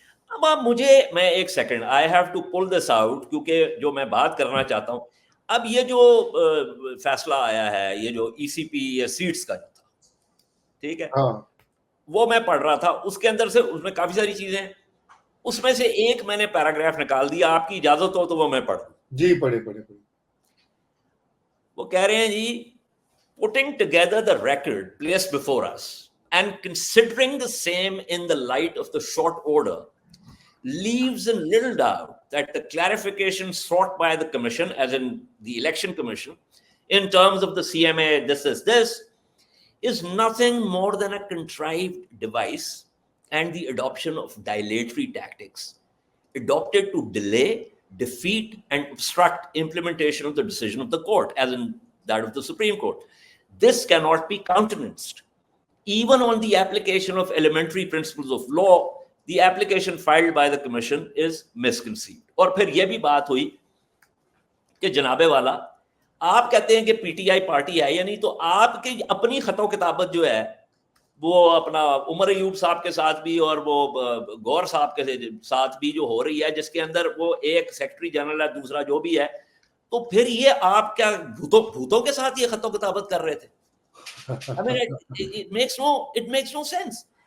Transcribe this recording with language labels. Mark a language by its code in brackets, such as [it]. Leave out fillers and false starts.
[ur] اب میں ایک second [en] I have to pull this out, [ur] کیونکہ جو میں بات کرنا چاہتا ہوں، اب یہ جو فیصلہ آیا ہے، یہ جو ای سی پی سیٹس کا جو تھا، ٹھیک ہے، وہ میں پڑھ رہا تھا، اس کے اندر سے اس میں کافی ساری چیزیں ہیں. اس میں سے ایک میں نے پیراگراف نکال دیا, آپ کی اجازت ہو تو وہ میں پڑھ دوں. جی پڑھے پڑھے پڑھے. وہ کہہ رہے ہیں جی, [en] putting together the record placed before us and considering the same in the light of the short order leaves in little doubt that the clarification sought by the commission, as in the election commission, in terms of the CMA, this is nothing more than a contrived device and the adoption of dilatory tactics adopted to delay, defeat and obstruct implementation of the decision of the court, as in that of the Supreme Court. This cannot be countenanced. Even on the application of elementary principles of law, the application filed by the commission is misconceived. [ur] اور پھر یہ بھی بات ہوئی کہ جناب والا آپ کہتے ہیں کہ پی ٹی آئی پارٹی ہے یا نہیں, تو آپ کی اپنی خط و کتابت جو ہے وہ اپنا عمر ایوب صاحب کے ساتھ بھی اور وہ گور صاحب کے ساتھ بھی جو ہو رہی ہے, جس کے اندر وہ ایک سیکرٹری جنرل ہے, دوسرا جو بھی ہے, تو پھر یہ آپ کیا بھوتوں کے ساتھ یہ خط و کتابت کر رہے تھے؟ [en] I mean, it makes no sense.